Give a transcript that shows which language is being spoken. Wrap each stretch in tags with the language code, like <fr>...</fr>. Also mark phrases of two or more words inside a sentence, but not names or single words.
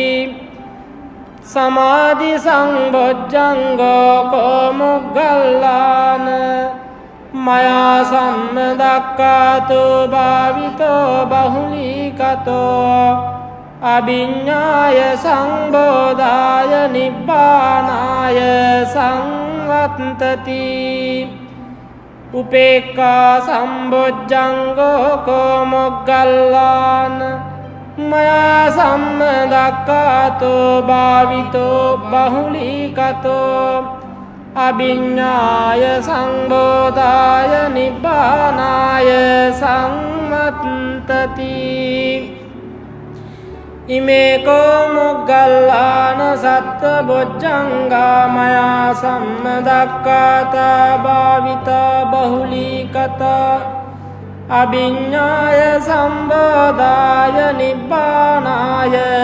<pi>සමාධි සංබොජ්ජංගෝ කෝ මොග්ගල්ලාන මයා සම්මදක්ඛාතෝ භාවිතෝ බහුලීකතෝ අභිඤ්ඤාය සංබෝධාය නිබ්බානාය සංවත්තති උපේක්ඛා සම්බොජ්ජංගෝ කෝ මොග්ගල්ලාන මයා සම්මදක්ඛාතෝ භාවිතෝ බහුලීකතෝ අභිඤ්ඤාය සංබෝධාය නිබ්බානාය සංවත්තති ඉමේ කෝ මොග්ගල්ලාන සත්ත බොජ්ජංගා මයා සම්මදක්ඛාතා භාවිතා බහුලීකතා අභිඤ්ඤාය සම්බෝධාය නිබ්බානාය</pi>